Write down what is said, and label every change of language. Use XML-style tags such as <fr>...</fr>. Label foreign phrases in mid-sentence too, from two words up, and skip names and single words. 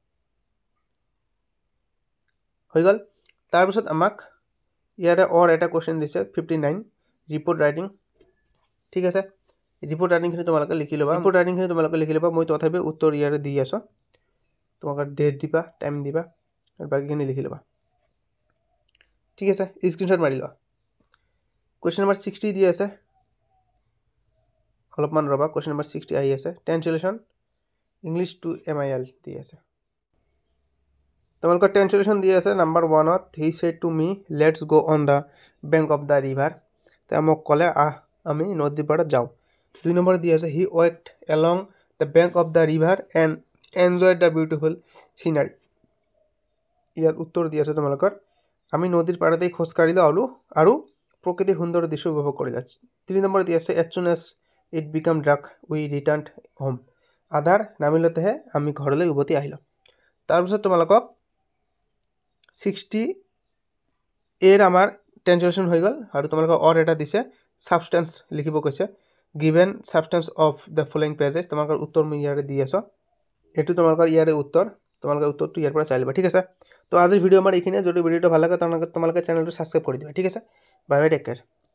<as>হৈ গল তাৰ পিছত আমাক ইয়াৰে অৰ এটা কোৱেশ্চন দিছে 59</as> <en>report writing</en> <as>ঠিক আছে</as> <en>report writing</en> <as>খিনি তোমালোকে লিখি লবা মই তথাপি উত্তৰ ইয়াৰে দি আছো তোমালোকে ডেট দিবা টাইম দিবা আৰু বাকিখিনি লিখি লবা ঠিক আছে স্ক্ৰিনশ্বট মাৰি লোৱা</as> <en>question number 60</en> <as>দি আছে অলপমান ৰবা</as> <en>question number 60</en> <as>আহি আছে</as> <en>translation English to MIL</en> <as>দি আছে তোমালোকৰ ট্ৰান্সলেচন দি আছে নম্বৰ 1 ত</as> <en>he said to me let's go on the bank of the river</en> <as>তে মোক কলে আমি নদীৰ পাৰত যাও 2 নম্বৰ দি আছে</as> <en>he walked along the bank of the river and enjoyed the beautiful scenery</en> <as>ইয়াৰ উত্তৰ দি আছে তোমালোকৰ আমি নদীৰ পাৰতে খোজ কাঢ়িলো আৰু প্ৰকৃতিৰ সুন্দৰ দৃশ্য উপভোগ কৰিলা 3 নম্বৰ দি আছে</as> <en>as soon as it became dark we returned home</en> <as>আধাৰ নামিলতেহে আমি ঘৰলৈ উভতি আহিলো তাৰ পিছত তোমালোকক 60 এৰ আমাৰ ট্ৰান্সলেচন হৈ গল আৰু তোমালোকৰ অৰ এটা দিছে সাবস্টেন্স লিখিব কৈছে</as> <en>given substance of the following passages</en> <as>তোমালোকৰ উত্তৰ মই ইয়াৰে দি আছোঁ এইটো তোমালোকৰ ইয়াৰে উত্তৰ তোমালোকে উত্তৰটো ইয়াৰ পৰা চাই ল'বা ঠিক আছে তো আজিৰ ভিডিঅ' আমাৰ এইখিনিয়ে যদি ভিডিঅ'টো ভাল লাগে তোমালোকে চেনেলটো ছাবস্ক্ৰাইব কৰি দিবা ঠিক আছে</as> <en>bye bye take care</en>